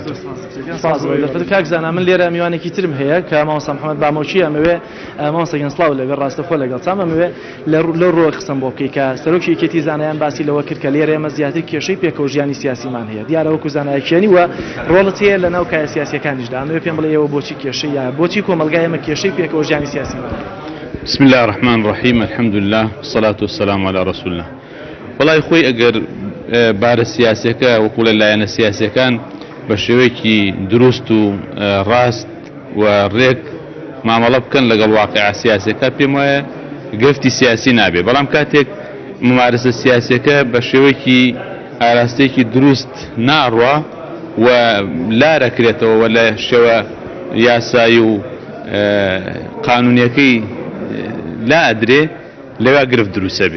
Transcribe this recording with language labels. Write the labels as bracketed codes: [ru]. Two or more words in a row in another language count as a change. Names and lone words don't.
[ckb] کاک زانا من لێرە میوانێکی ترم هەیە کە مامۆستا محەممەد بامۆچی ئەمەوێ مامۆستا گەنسڵاو لەوێ ڕاستەخۆ لەگەڵ چام ئەمەوێ لە ڕۆ قسم بۆ بکەی کە سەرۆکی یەکێتی زانایان باسی لەوە کرد کە لێرە ئێمە زیاتر کێشەی پێکەوە ژیانی سیاسیمان هەیە دیارە وەکو زانایەکیانی وە ڕۆڵت هەیە لە ناو کایە سیاسیەکانیشدا ئەمەوێ پێم بڵێ ئێوە بۆچی کێشەی یا بۆچی کۆمەلگای ئێمە کێشەی پێکەوە ژیانی سیاسیمان [ar] بسم الله الرحمن الرحيم الحمد لله والصلاة والسلام على رسول الله [ckb] وڵای خۆی ئەگەر بارە سیاسەکە وەکو لەلایەنە سیاسەکان بە شێوەیەکی دروست و ڕاست و ڕێک مامەڵە بکەن لەگەڵ واقعە سیاسەکە پێم وایە گرفتی سیاسی نابێ بەڵام کاتێک ممارسە سیاسەکە بە شێوەیەکی ئاراستەیەکی دروست ناڕوە و لارەکرێتەوە و لە شێوە یاسایی و قانونیەکەی لا ئەدرێ لەوێ گرفت دروستە بێ.